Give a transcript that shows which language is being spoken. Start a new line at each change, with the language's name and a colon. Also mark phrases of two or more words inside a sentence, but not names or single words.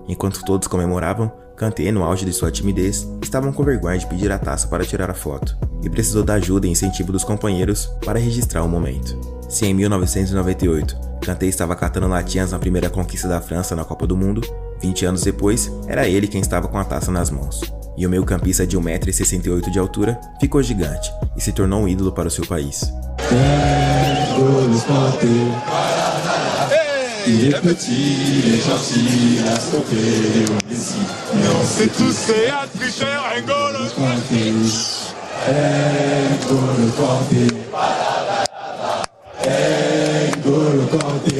Portuguese: Enquanto todos comemoravam, Kanté, no auge de sua timidez, estavam com vergonha de pedir a taça para tirar a foto, e precisou da ajuda e incentivo dos companheiros para registrar o momento. Se em 1998, Kanté estava catando latinhas na primeira conquista da França na Copa do Mundo, 20 anos depois, era ele quem estava com a taça nas mãos. E o meio-campista de 1,68 m de altura ficou gigante e se tornou um ídolo para o seu país.
French: Il est petit, il est gentil, il a stoppé Messi. Non, c'est tous ces tricheurs, N'Golo Kanté. N'Golo Kanté. N'Golo Kanté.